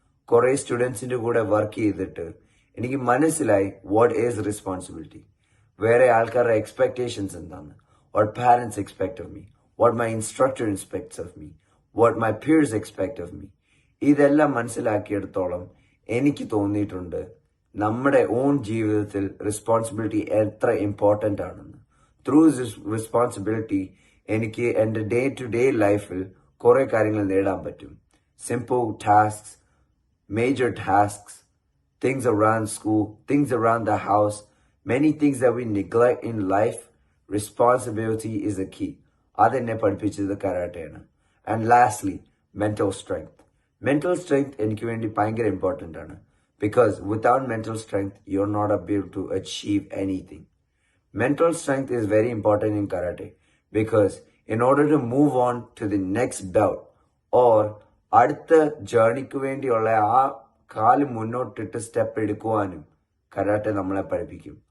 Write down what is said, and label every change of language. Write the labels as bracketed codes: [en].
[ml] കുറേ സ്റ്റുഡൻസിൻ്റെ കൂടെ വർക്ക് ചെയ്തിട്ട് എനിക്ക് മനസ്സിലായി [en] what is responsibility, [ml] വേറെ ആൾക്കാരുടെ എക്സ്പെക്ടേഷൻസ് എന്താണ്, [en] What parents expect of me, what my instructor expects of me, what my peers expect of me. [ml] ഇതെല്ലാം മനസ്സിലാക്കിയെടുത്തോളം എനിക്ക് തോന്നിയിട്ടുണ്ട് നമ്മുടെ ഓൺ ജീവിതത്തിൽ റെസ്പോൺസിബിലിറ്റി എത്ര ഇമ്പോർട്ടൻ്റ് ആണെന്ന്. [en] through this responsibility [ml] എനിക്ക് എൻ്റെ ഡേ ടു ഡേ ലൈഫിൽ കുറേ കാര്യങ്ങൾ നേടാൻ പറ്റും. [en] Simple tasks, major tasks, things around school, things around the house, many things that we neglect in life. Responsibility is a key. [ml] അതെന്നെ പഠിപ്പിച്ചത് കരാട്ടയാണ്. [en] And lastly mental strength. [ml] Mental strength എനിക്ക് വേണ്ടി ഭയങ്കര ഇമ്പോർട്ടൻ്റ് ആണ്. [en] Because without mental strength you are not able to achieve anything. Mental strength is very important in karate because in order to move on to the next belt or [ml] അടുത്ത ജേർണിക്ക് വേണ്ടിയുള്ള ആ കാല് മുന്നോട്ടിട്ട് step എടുക്കുവാനും karate നമ്മളെ പഠിപ്പിക്കും.